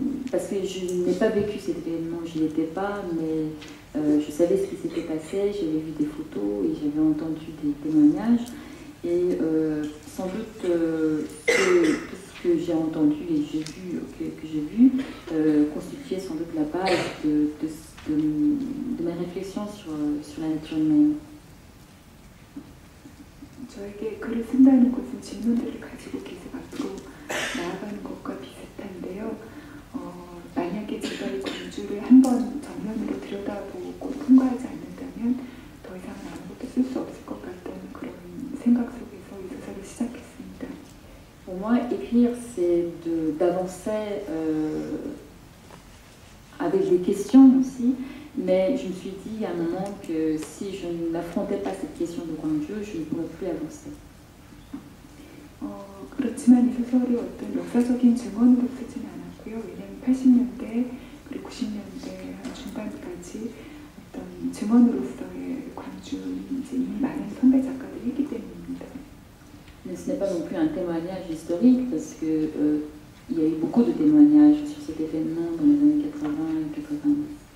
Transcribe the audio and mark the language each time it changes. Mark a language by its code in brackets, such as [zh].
[fr] Parce que je n'ai pas vécu cet événement, je n'y étais pas, mais je savais ce qui s'était passé, j'avais vu des photos et j'avais entendu des témoignages. Et sans doute tout ce que j'ai entendu et que j'ai vu constituait sans doute la base de mes réflexions sur la nature humaine. [ko] 저에게 글을 쓴다는 것은 질문들을 가지고 계속 앞으로 나아가는 것과 비슷한데요. 만약에 제가 이 광주를 한번 정면으로 들여다보고 통과하지 않는다면 더 이상은 아무것도 쓸 수 없을 것 같다는 그런 생각 속에서 이 소설을 시작했습니다. [fr] Pour moi, écrire, c'est d'avancer avec des questions aussi, mais je me suis dit à un moment que si je n'affrontais pas cette question de Gwangju, je ne pourrais plus avancer. [ko] 그렇지만 이 소설이 어떤 역사적인 증언으로 쓰진 않았고요. 왜냐하면 80년대 그리고 90년대 한 중반까지 어떤 증언으로서의 광주는 이제 이미 많은 선배 작가들이 있기 때문입니다. [fr] Mais ce n'est pas non plus un témoignage historique parce que il y a eu beaucoup de témoignages sur cet événement dans les années 80 et 90.